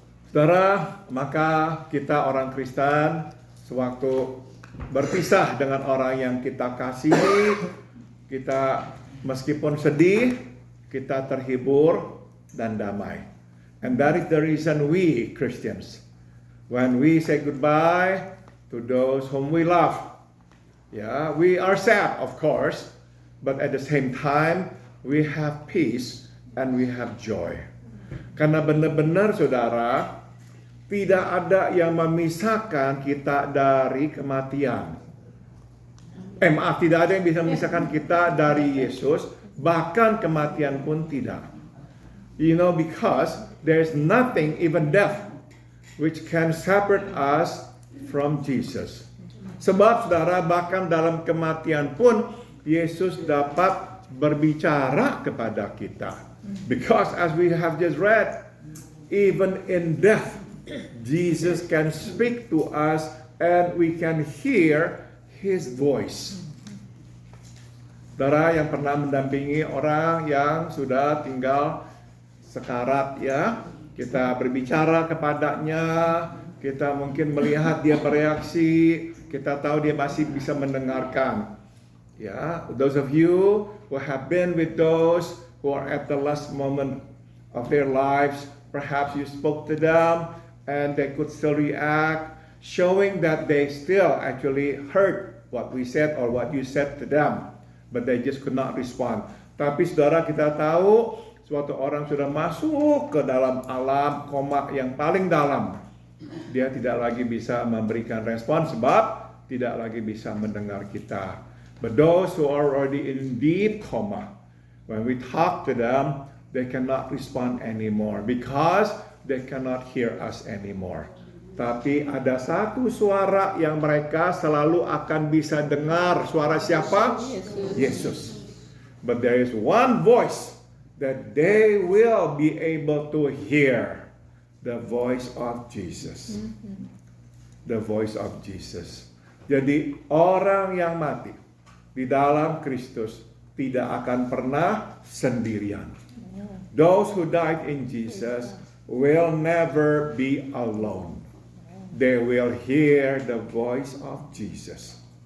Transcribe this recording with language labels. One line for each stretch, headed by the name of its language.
Indonesian: Saudara, maka kita orang Kristen sewaktu berpisah dengan orang yang kita kasihi, kita meskipun sedih, kita terhibur dan damai.
English: And that is the reason we Christians, when we say goodbye to those whom we love, we are sad of course, but at the same time we have peace and we have joy.
Indonesian: Karena benar-benar saudara, tidak ada yang memisahkan kita dari kematian. Tidak ada yang bisa memisahkan kita dari Yesus, bahkan kematian pun tidak.
English: You know, because there's nothing, even death, which can separate us from Jesus.
Indonesian: Sebab saudara, bahkan dalam kematian pun Yesus dapat berbicara kepada kita.
English: Because as we have just read, even in death, Jesus can speak to us and we can hear His voice.
Indonesian: Saudara yang pernah mendampingi orang yang sudah tinggal sekarat kita berbicara kepadanya, kita mungkin melihat dia bereaksi, kita tahu dia masih bisa mendengarkan.
English: Those of you who have been with those who are at the last moment of their lives, perhaps you spoke to them and they could still react, showing that they still actually heard what we said or what you said to them, but they just could not respond.
Indonesian: Tapi saudara, kita tahu suatu orang sudah masuk ke dalam alam koma yang paling dalam, dia tidak lagi bisa memberikan respon sebab tidak lagi bisa mendengar kita.
English: But those who are already in deep coma, when we talk to them, they cannot respond anymore because they cannot hear us anymore.
Indonesian: Tapi ada satu suara yang mereka selalu akan bisa dengar. Suara siapa? Yesus.
English: But there is one voice that they will be able to hear. The voice of Jesus. The voice of Jesus.
Indonesian: Jadi orang yang mati di dalam Kristus tidak akan pernah sendirian.
English: Those who died in Jesus will never be alone. They will hear the voice of Jesus.